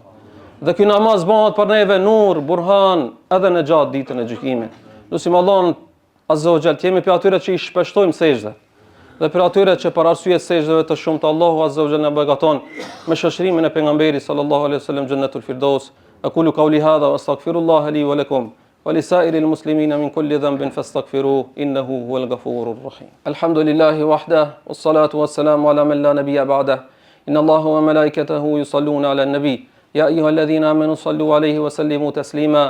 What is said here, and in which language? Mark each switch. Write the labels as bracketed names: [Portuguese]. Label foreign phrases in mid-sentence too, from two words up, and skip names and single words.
[Albanian] Dhe ky namaz bëhet për neve nur, burhan, edhe në gjatë ditën e gjykimit. Lutim Allahun [Arabic] عز وجل, [Albanian] jemi për atyre që i shpeshtojmë sejdë. Dhe për atyre që për arsye sejdëve të shumta Allahu [Arabic] عز وجل [Albanian] na begaton me shoqërimin e pejgamberit [Arabic] صلى الله عليه وسلم جنة الفردوس. أقول قولي هذا وأستغفر الله لي ولكم ولسائر المسلمين من كل ذنب فاستغفروه إنه هو الغفور الرحيم. الحمد لله وحده والصلاة والسلام على من لا نبي بعده. إن الله وملائكته يصلون على النبي يا أيها الذين آمنوا صلوا عليه وسلموا تسليما.